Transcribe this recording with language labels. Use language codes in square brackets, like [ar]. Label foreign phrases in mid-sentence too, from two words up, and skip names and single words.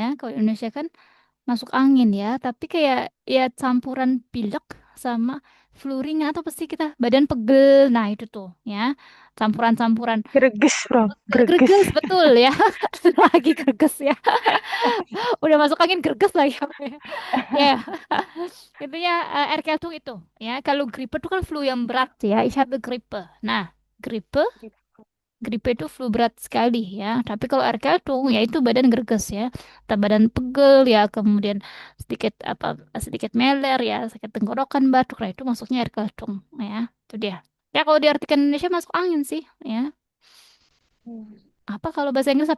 [id] Kalau di Indonesia kan masuk angin ya, tapi kayak ya campuran pilek sama flu ringan atau pasti kita badan pegel. Nah, itu tuh ya. Campuran-campuran Greges, Bro. Greges. greges betul ya. Lagi greges ya. Udah masuk angin greges lagi apa ya. Ya, intinya Erkältung itu ya. Kalau gripe itu kan flu yang berat ya. [de] Ich habe Grippe. [id] Nah, gripe gripe itu flu berat sekali ya. Tapi kalau Erkältung ya itu badan greges ya. Atau badan pegel ya, kemudian sedikit meler ya, sakit tenggorokan, batuk. Nah, itu masuknya Erkältung ya. Itu dia. Ya kalau diartikan Indonesia masuk angin sih ya. Apa kalau bahasa Inggris apa?